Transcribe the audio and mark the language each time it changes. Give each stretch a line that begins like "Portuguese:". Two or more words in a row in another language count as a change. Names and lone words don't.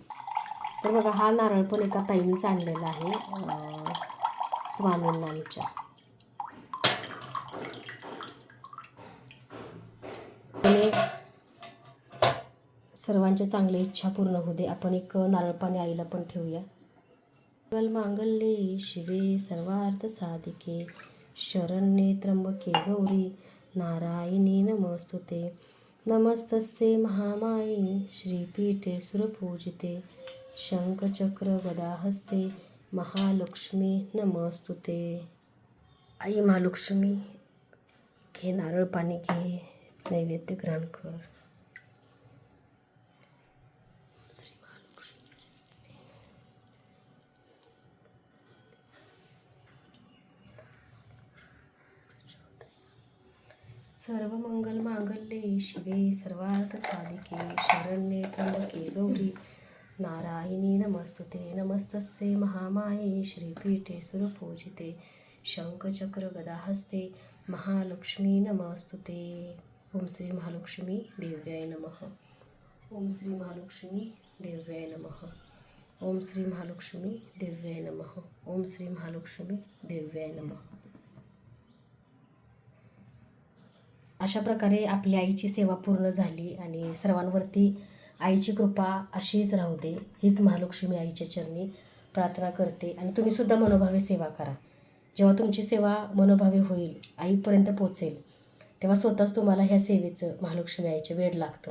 Marathi: तर बघा हा नारळ पण एका ताईनीच आणलेला आहे स्वामींना आमच्या. आणि सर्वांच्या चांगल्या इच्छा पूर्ण होऊ दे. आपण एक नारळ पाणी आईला पण ठेवूया.
Sanskrit: मंगल मांगल्ये शिवे सर्वार्थ साधिके शरण्ये त्र्यंबके गौरी नारायणी नमस्तुते. नमस्तस्ये महामाये श्रीपीठे सुरपूजिते शंखचक्र गदाहस्ते महालक्ष्मी नमस्तुते.
Marathi: आई महालक्ष्मी घे नारळ पाणी, घे नैवेद्य ग्रहण कर.
Sanskrit: सर्व मंगल मांगल्ये शिवे सर्वार्थ साधिके शरण्ये त्र्यंबके गौरी नारायणी नमस्तुते. नमस्तस्ये महामाये श्रीपीठे सुरपूजिते शंखचक्र गदाहस्ते महालक्ष्मी नमस्तुते. ओम श्री महालक्ष्मी देव्याय नमः. ओम श्री महालक्ष्मी देव्याय नमः. ओम श्री महालक्ष्मी देव्याय नमः. ओम श्री महालक्ष्मी देव्याय नमः.
Marathi: अशा प्रकारे आपल्या आईची सेवा पूर्ण झाली आणि सर्वांवरती आईची कृपा अशीच राहू दे हीच महालक्ष्मी आईच्या चरणी प्रार्थना करते. आणि तुम्हीसुद्धा मनोभावे सेवा करा. जेव्हा तुमची सेवा मनोभावे होईल, आईपर्यंत पोचेल, तेव्हा स्वतःच तुम्हाला ह्या सेवेचं महालक्ष्मी आईचं वेड लागतं.